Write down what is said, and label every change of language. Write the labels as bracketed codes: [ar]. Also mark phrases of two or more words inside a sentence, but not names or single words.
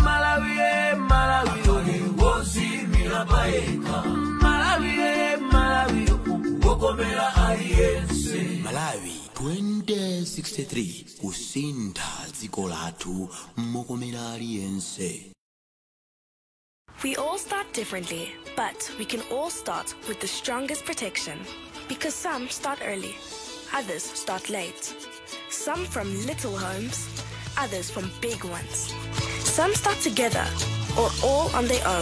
[ny] wozimira paeka Malawi wokomera aliyense Malawi 2063 kusintha dziko lathu mokomera aliyense. [en] We all start differently, but we can all start with the strongest protection. Because some start early, others start late. Some from little homes, others from big ones. Some start together, or all on their own.